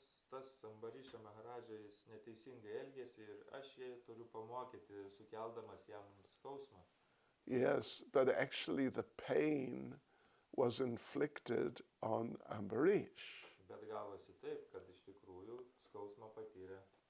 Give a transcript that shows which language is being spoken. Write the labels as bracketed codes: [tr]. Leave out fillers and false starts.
[lt] Tas Ambarišą Maharadžą jis neteisingai elgėsi ir aš jį turiu pamokyti, sukeldamas jam skausmą. [en] Yes, but actually the pain was inflicted on Ambarish. [lt] Bet gavosi taip, kad iš tikrųjų skausmą patyrė.